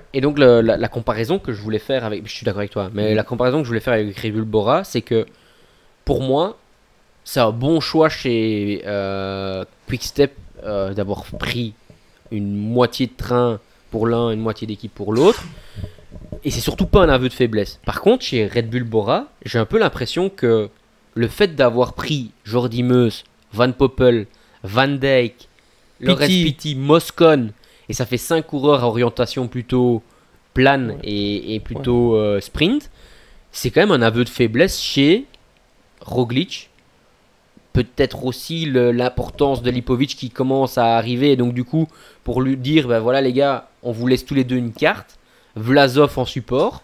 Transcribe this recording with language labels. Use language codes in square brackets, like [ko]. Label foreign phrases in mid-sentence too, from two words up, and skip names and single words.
[fr] Et donc, la comparaison que je voulais faire avec. Je suis d'accord avec toi, mais la comparaison que je voulais faire avec Red Bull Bora, c'est que pour moi, c'est un bon choix chez Quick-Step d'avoir pris une moitié de train pour l'un, une moitié d'équipe pour l'autre. Et c'est surtout pas un aveu de faiblesse. Par contre, chez Red Bull Bora, j'ai un peu l'impression que le fait d'avoir pris Jordi Meus, Van Poppel, Van Dijk, Laurens Pitty, Moscon, et ça fait 5 coureurs à orientation plutôt plane et plutôt sprint, c'est quand même un aveu de faiblesse chez Roglic. Peut-être aussi l'importance de Lipovic qui commence à arriver, et donc du coup, pour lui dire, ben voilà les gars, on vous laisse tous les deux une carte, Vlasov en support.